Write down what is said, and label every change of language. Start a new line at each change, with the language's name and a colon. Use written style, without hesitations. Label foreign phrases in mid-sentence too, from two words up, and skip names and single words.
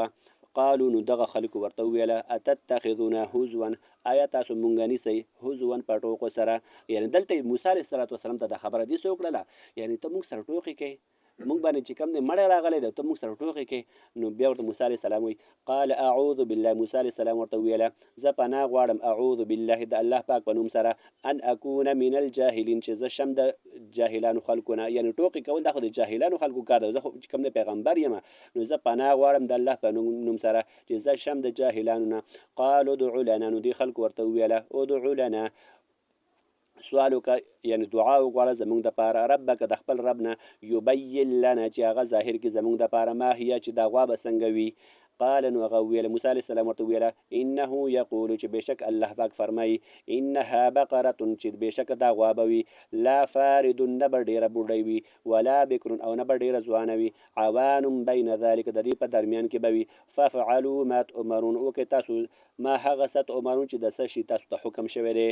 Pashto: قالو نو دغه خلکو ورته وویله
Arabic: اتتخذون هزوا
Pashto: آیا تاسو مونږ نیسئ هزوا په ټوکو سره. یعنې دلته موسی علیه السلام ته دا خبره دې څه وکړله، یعنې ته مونږ سره ټوکې کوې، مونږ باندې چې کوم دی مړی راغلی دی ته مونږ سره ټوکې کوې. نو بیا ورته موسی علیه السلام وایي
Arabic: قال اعوذ بالله،
Pashto: موسی علیه السلام ورته وویله زه پناه غواړم
Arabic: اعوذ بالله
Pashto: د الله پاک په نوم سره
Arabic: ان اکون من الجاهلین
Pashto: چې زه شم د جاهلانو خلکو نه. یعنې ټوکې کول دا خو د جاهلانو خلکو کار دی، زه خو چې کوم دی پیغمبر یم، نو زه پناه غواړم د الله په نوم سره چې زه شم د جاهلانو نه.
Arabic: قالو ادع لنا،
Pashto: نو دې خلکو ورته وویله
Arabic: ادع لنا
Pashto: سوالو که یعنی دعا وغواړه زمونږ دپاره ربک د خپل رب نه
Arabic: یبین لنا
Pashto: چې هغه ظاهر کړي زمونږ دپاره
Arabic: ما هیه
Pashto: چې دا غوا به څنګه وي. قال نو هغه وویله موسی علیه السلام ورته وویله
Arabic: انه یقول
Pashto: چې بېشک الله پاک فرمایي
Arabic: انها بقره
Pashto: چې بېشکه دا غوا به وي
Arabic: لا فارد
Pashto: نه به ډېره بوډۍ وي
Arabic: ولا بکر
Pashto: او نه به ډېره ځوانه وي
Arabic: عوان بین ذلک
Pashto: د دې په درمیان کې به وي
Arabic: ففعلوا ما تؤمرون
Pashto: وکړئ تاسو ما هغه څه تؤمرون چې د څه شي تاسو ته حکم شوی دی.